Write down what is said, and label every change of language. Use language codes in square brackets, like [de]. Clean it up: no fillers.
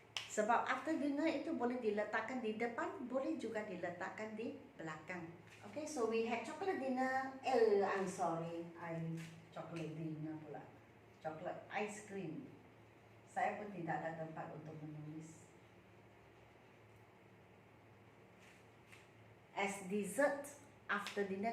[ms] Sebab [en] after dinner [ms] itu boleh diletakkan di depan, boleh juga diletakkan di belakang. [en] Okay, so we had chocolate dinner. I'm sorry, chocolate dinner [ms] pula. [en] Chocolate ice cream. [ms] Saya pun tidak ada tempat untuk menulis. [en] As dessert after dinner.